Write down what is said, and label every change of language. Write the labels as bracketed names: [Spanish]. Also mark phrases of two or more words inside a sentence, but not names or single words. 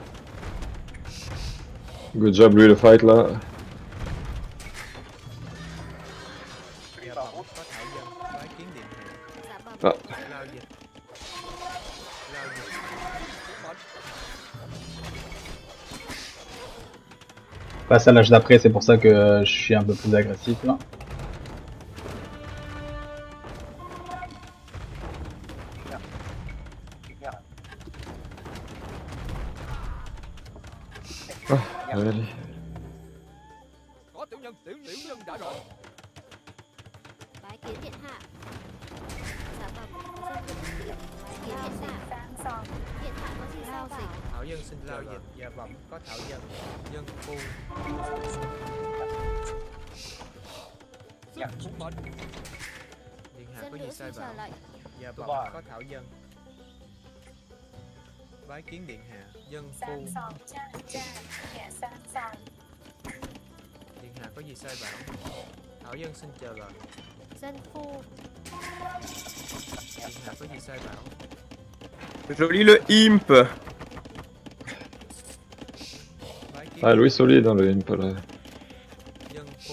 [English] Good job [French] lui le fight là. [Vietnamese] Dạ bẩm có Thảo dân. Bái kiến điện hạ. dạ bẩm. Ah. Lao dịch. Lao dịch. [French] Passe à l'âge d'après, c'est pour ça que je suis un peu plus agressif là. Allez. [Vietnamese] Có tiểu nhân đã rõ. Bái kiến điện hạ. Dạ bẩm. Dân nữ sĩ. Bái kiến điện hạ. Điện hạ có gì sao bảo? Thảo dân xin lao dịch. Dạ bẩm có Thảo dân. Dân phu. Xin phục mệnh. Điện hạ Dân có nữ gì sai xin chờ bảo? lệnh. Dạ bẩm có Thảo dân. Bái kiến điện hạ. Dân phu. Điện hạ có gì sai bảo? Thảo dân xin chờ lệnh. Dân phu. Điện hạ có gì sai bảo? [French] Joli le imp. [Vietnamese] Bái kiến [French] Ah Louis solide dans le imp là. [Vietnamese] dân phu.